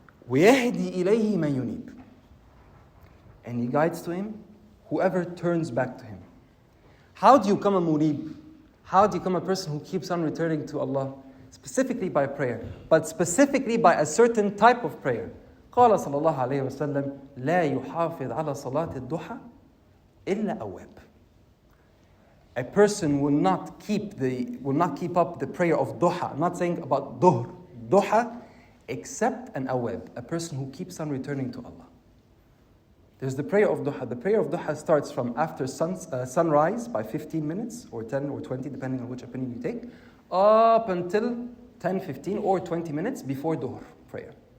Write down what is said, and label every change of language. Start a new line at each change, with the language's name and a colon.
Arabic: وَيَهْدِي إِلَيْهِ مَن يُنِيبُ.
English: And He guides to Him whoever turns back to Him. How do you become a munib? How do you become a person who keeps on returning to Allah? Specifically by prayer, but specifically by a certain type of prayer.
Arabic: قال صلى الله عليه وسلم لا يحافظ على صلاة الضحى إلا أواب.
English: A person will not keep up the prayer of duha. I'm not saying about duha, except an awab, a person who keeps on returning to Allah. There's the prayer of duha. The prayer of duha starts from after sunrise by 15 minutes, or 10 or 20, depending on which opinion you take, up until 10, 15, or 20 minutes before duhr prayer.